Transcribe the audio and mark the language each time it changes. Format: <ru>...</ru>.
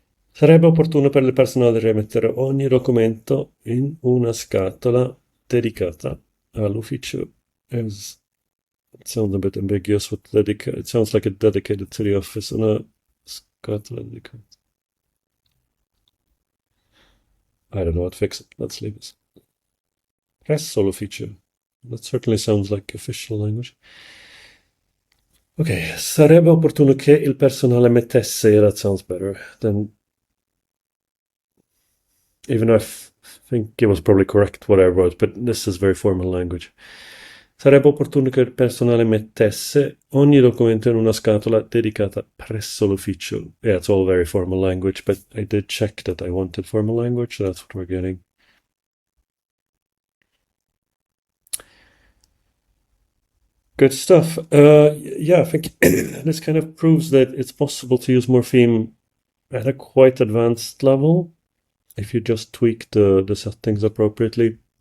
<it>Sarebbe opportuno per il personale rimettere ogni documento in una scatola dedicata all'ufficio.</it> <en>As it sounds a bit ambiguous with dedicated. It sounds like it's dedicated to the office on a</en> <it>scatola dedicata.</it> <en>I don't know what to fix it. Let's leave it.</en> <it>Presso l'ufficio.</it> <en>That certainly sounds like official language.</en> <it>Ok, sarebbe opportuno che il personale mettesse.</it> <en>That sounds better than. Even though think it was probably correct what I wrote, but this is very formal language.</en> <it>Sarebbe opportuno che il personale mettesse ogni documento in una scatola dedicata presso l'ufficio.</it> <en>Yeah, it's all very formal language, but I did check that I wanted formal language, so that's what we're getting. Good stuff. Yeah, I think this kind of proves that it's possible to use morpheme at a quite advanced level if you just tweak the settings appropriately.</en>